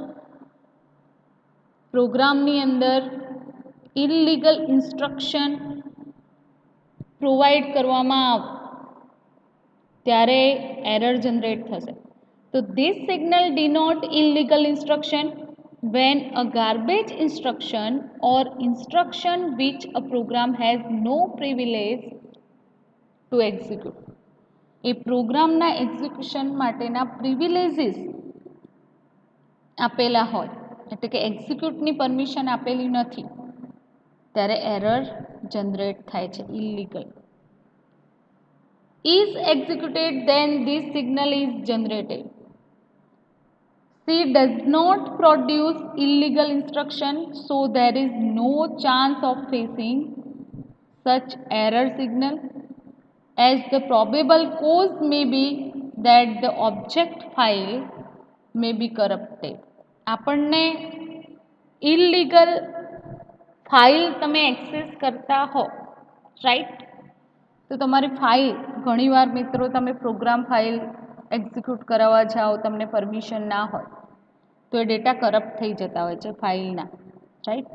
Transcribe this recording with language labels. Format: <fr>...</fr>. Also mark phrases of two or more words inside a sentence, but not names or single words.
<gu>પ્રોગ્રામની અંદર</gu> <en>illegal instruction provide</en> <gu>કરવામાં આવે ત્યારે</gu> <en>error generate</en> <gu>થશે.</gu> <en>તો this signal denote illegal instruction when a garbage instruction or instruction which a program has no privilege to execute.</en> <gu>એ પ્રોગ્રામના એક્ઝિક્યુશન માટેના પ્રિવિલેજીસ આપેલા હોય, એટલે કે એક્ઝિક્યુટની પરમિશન આપેલી નથી, ત્યારે</gu> <en>error generate</en> <gu>થાય છે, ઇલીગલ.</gu> <en>is executed then this signal is generated. C does not produce illegal instruction, so there is no chance of facing such error signal, as the probable cause may be that the object file may be corrupted.</en> <gu>આપણને</gu> <en>illegal file</en> <gu>તમે એક્સેસ કરતા હો, રાઈટ, તો તમારી ફાઇલ ઘણીવાર મિત્રો તમે</gu> <en>program file execute</en> <gu>કરાવવા જાઓ, તમને પરમિશન ના હોય તો એ</gu> <en>data corrupt</en> <gu>થઈ જતા હોય છે ફાઇલના, રાઈટ.</gu>